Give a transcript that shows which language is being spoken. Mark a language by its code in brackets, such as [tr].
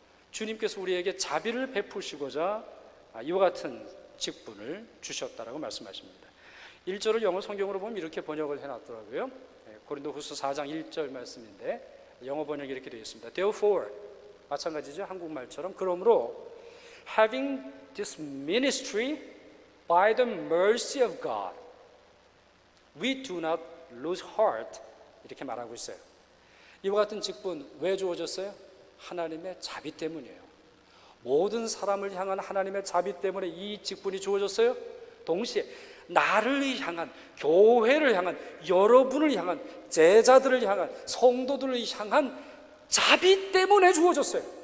[ko] 주님께서 우리에게 자비를 베푸시고자 이와 같은 직분을 주셨다라고 말씀하십니다. 1절을 영어 성경으로 보면 이렇게 번역을 해놨더라고요. 고린도후서 4장 1절 말씀인데 영어 번역이 이렇게 되어 있습니다. [en] Therefore, [ko] 마찬가지죠. 한국말처럼. 그러므로 [en] having this ministry by the mercy of God, we do not lose heart. [ko] 이렇게 말하고 있어요. 이와 같은 직분 왜 주어졌어요? 하나님의 자비 때문이에요. 모든 사람을 향한 하나님의 자비 때문에 이 직분이 주어졌어요. 동시에 나를 향한, 교회를 향한, 여러분을 향한, 제자들을 향한, 성도들을 향한 자비 때문에 주어졌어요.